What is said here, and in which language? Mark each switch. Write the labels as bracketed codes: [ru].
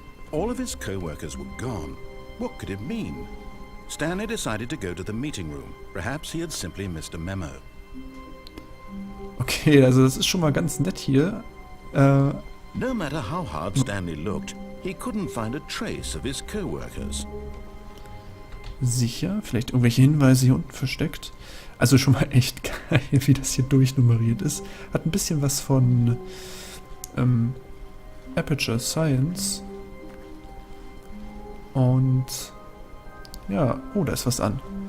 [en] All of his co-workers were gone. What could it mean? Stanley decided to go to the meeting room. Perhaps he had simply missed a memo. [de] Okay, also das ist schon mal ganz nett hier. [en] No matter how hard Stanley looked, he couldn't find a trace of his co-workers. [de] Sicher, vielleicht irgendwelche Hinweise hier unten versteckt. Also schon mal echt geil, wie das hier durchnummeriert ist. Hat ein bisschen was von Aperture Science. Und ja, oh, da ist was an.